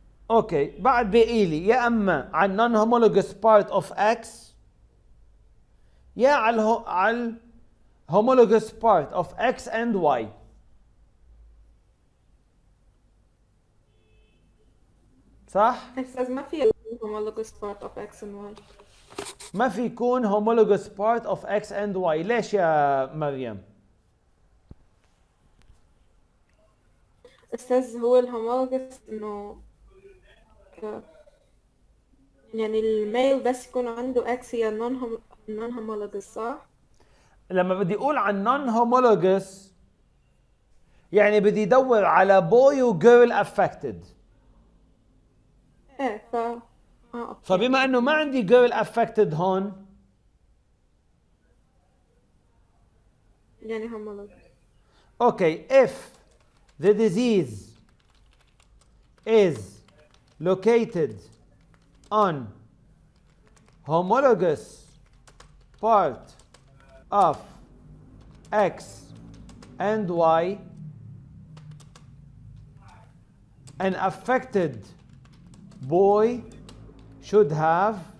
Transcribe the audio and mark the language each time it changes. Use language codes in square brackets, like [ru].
[ar] اوكي، بعد باقي لي يا اما على [en] non homologous part of X [ar] يا على [en] homologous part of X and Y. [ar] صح؟ أستاذ ما في [en] homologous part of X and Y. [ar] ما في يكون [en] homologous part of X and Y. [ar] ليش يا مريم؟ أستاذ هو الهومولوجس إنه يعني الميل بس يكون عنده اكس هي نون هومولوجس صح؟ لما بدي اقول عن [en] non homologous [ar] يعني بدي ادور على boy و [en] girl affected. [ar] ايه أوكي. فبما انه ما عندي [en] girl affected [ar] هون يعني هومولوجس. [en] okay, if the disease is located on homologous part of X and Y, an affected boy should have